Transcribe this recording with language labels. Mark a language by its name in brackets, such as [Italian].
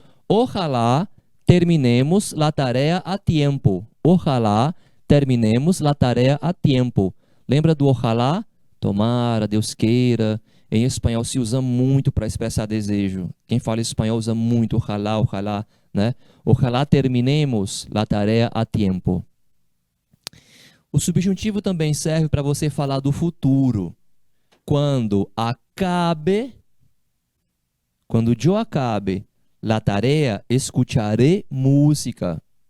[Spanish] Ojalá terminemos la tarea a tiempo. Ojalá terminemos la tarea a tiempo. [Portuguese] Lembra do ojalá? Tomara, Deus queira. Em espanhol se usa muito para expressar desejo. Quem fala espanhol usa muito ojalá, ojalá, né? [Spanish] Ojalá terminemos la tarea a tiempo. [Portuguese] O subjuntivo também serve para você falar do futuro. Quando eu [Spanish] acabe la tarea, escucharé música.